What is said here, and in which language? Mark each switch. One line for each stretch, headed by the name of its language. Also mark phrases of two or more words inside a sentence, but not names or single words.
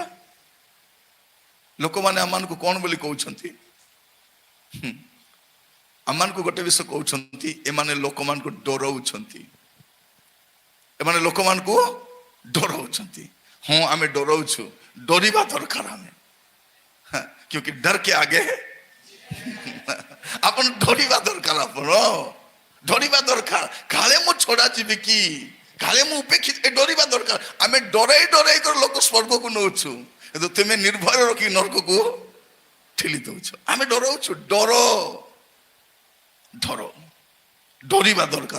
Odia: ଲୋକମାନେ ଆମମାନଙ୍କୁ କଣ ବୋଲି କହୁଛନ୍ତି? ଆମମାନଙ୍କୁ ଗୋଟେ ବିଷୟ କହୁଛନ୍ତି, ଏମାନେ ଲୋକମାନଙ୍କୁ ଡରଉଛନ୍ତି, ଏମାନେ ଲୋକମାନଙ୍କୁ ଡରଉଛନ୍ତି। ହଁ ଆମେ ଡରଉଛୁ, ଡରିବା ଦରକାର ଆମେ,
Hindi: क्योंकि डर के आगे
Odia: ଆପଣ ଡରିବା ଦରକାର। ଆପଣ ଡରିବା ଦରକାର। କାଳେ ମୁଁ ଛଡା ଯିବି କି, କାଳେ ମୁଁ ଉପେକ୍ଷିତ, ଏ ଡରିବା ଦରକାର। ଆମେ ଡରେଇ ଡରେଇ କରି ଲୋକ ସ୍ୱର୍ଗକୁ ନଉଛୁ, କିନ୍ତୁ ତୁମେ ନିର୍ଭୟ ରଖି ନରକକୁ ଠେଲି ଦଉଛ। ଆମେ ଡରଉଛୁ। ଡର ଡର ଡରିବା ଦରକାର।